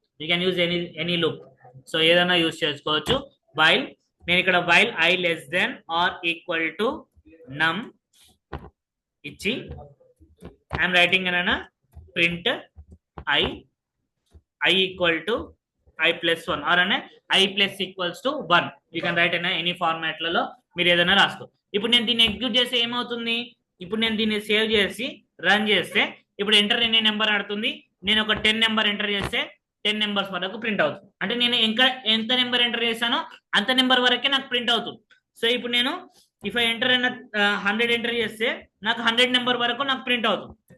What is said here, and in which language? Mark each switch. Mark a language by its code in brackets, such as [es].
[en] You can use any loop. [te] So ఏదైనా use చేసుకోవచ్చు. [en] while, [te] నేను ఇక్కడ [en] While I less than or equal to num ఇచ్చి I'm writing అన్న print I equal to I plus 1 or I plus equals to 1. You can write in any format [te] లలో మీరు ఏదైనా రాసుకో. ఇప్పుడు నేను దీన్ని ఎగ్జిక్యూట్ చేస్తే ఏమవుతుంది, ఇప్పుడు నేను దీన్ని సేవ్ చేసి రన్ చేస్తే ఇప్పుడు ఎంటర్ ఎనీ నెంబర్ ఆడుతుంది. నేను ఒక 10 నెంబర్ ఎంటర్ చేస్తే 10 నెంబర్స్ వరకు ప్రింట్ అవుతుంది. అంటే నేను ఇంకా ఎంత నెంబర్ ఎంటర్ చేశానో అంత నెంబర్ వరకే నాకు ప్రింట్ అవుతుంది. సో ఇప్పుడు నేను [en] if I enter 100 [te] ఎంటర్ చేస్తే నాకు 100 నెంబర్ వరకు నాకు ప్రింట్ అవుతుంది.